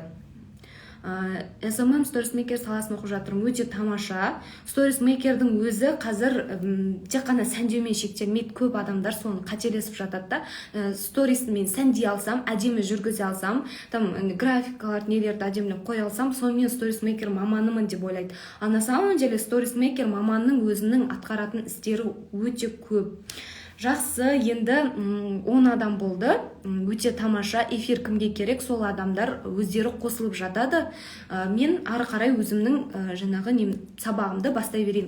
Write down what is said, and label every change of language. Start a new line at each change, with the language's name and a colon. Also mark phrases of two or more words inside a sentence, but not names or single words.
Kazakh: SMM сторисмейкер саласын оқып жатырмын, өте тамаша. Сторисмейкердің өзі қазір тек қана сәндеумен шектелмейді, көп адамдар соны қателесіп жатады да. Стористі мен сәндей алсам, әдемі жүргізе алсам, там графикалар нелерді әдемілеп қоя алсам, сонымен сторисмейкер маманымын деп ойлайды.
Russian: А на самом деле
Kazakh: сторисмейкер маманның өзінің атқаратын істері өте көп. Жақсы, енді 10 адам болды, өте тамаша. Эфир кімге керек, сол адамдар өздері қосылып жатады. Мен ары қарай өзімнің жаңағы сабағымды бастай берейін.